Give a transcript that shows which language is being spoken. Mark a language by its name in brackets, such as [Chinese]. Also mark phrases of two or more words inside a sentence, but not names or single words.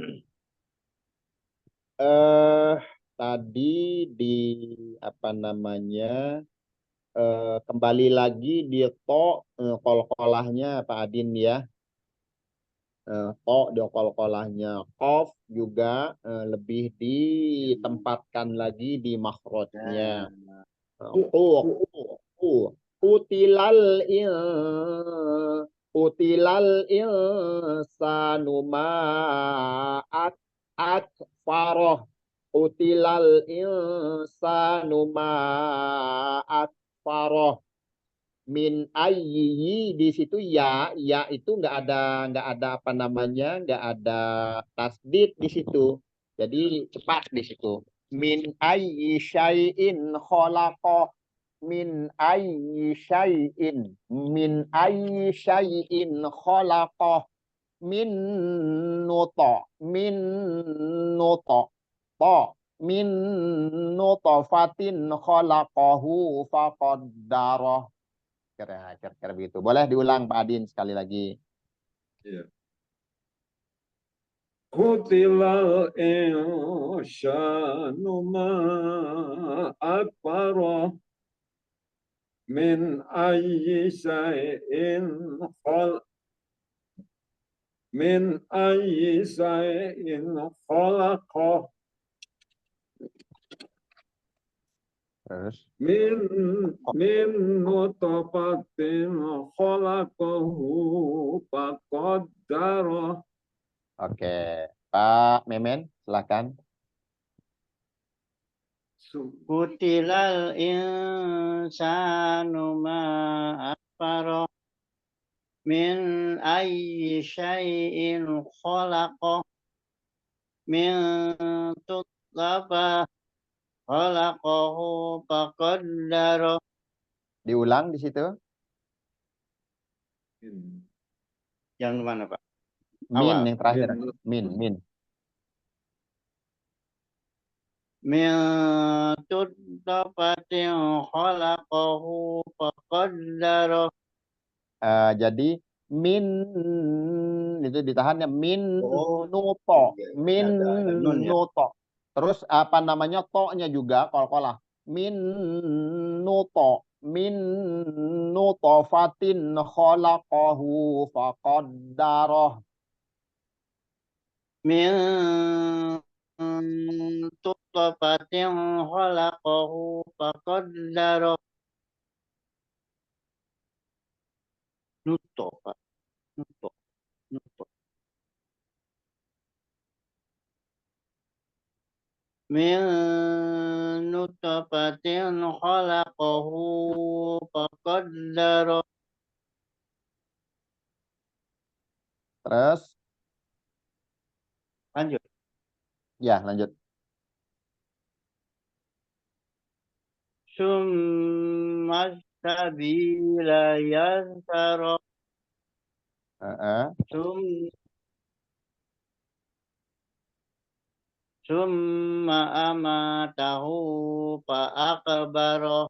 [Indonesian] Tadi di apa namanya kembali lagi di kol-kolahnya Pak Adin ya. Di kol-kolahnya kof juga lebih ditempatkan lagi di makhrajnya. [Arabic] قتل الإنسان ما أكفره. قتل الإنسان ما أكفره. من أي [Indonesian] di situ ya itu nggak ada apa namanya nggak ada tasdid di situ. Jadi cepat di situ. [Arabic] من أي شيء خلقه من أي شيء خلقه من من نط نط من نطفة خلقه فقدره. [Indonesian] Kira-kira begitu. Boleh diulang Pak Adin sekali lagi. [Arabic] ya. قتل الإنسان ما أكفره من أي شيء خلقه [Indonesian] Terus [Arabic] من نطفة خلقه فقدره. [Indonesian] oke. Pak Memen silakan. [Arabic] قتل الإنسان ما أكفره من أي شيء خلقه من نطفة خلقه فقدره. [Indonesian] Diulang di situ. Yang mana, Pak? Min Awal. yang terakhir. Min. [Arabic] من نطفة خلقه فقدره. [Indonesian] Jadi min itu ditahannya min Oh, nuto, iya, min ada nun ya. nuto. Terus apa namanya to-nya juga kol-kolah. [Arabic] من نط، من نطفة خلقه فقدره. من نطفة خلقه فقدره. نطفة، نطفة، نطفة. من نطفة خلقه فقدره. [Indonesian] Terus, Lanjut. ya lanjut. [Arabic] ثم السبيل يسره. ثم ثم أماته فأقبره.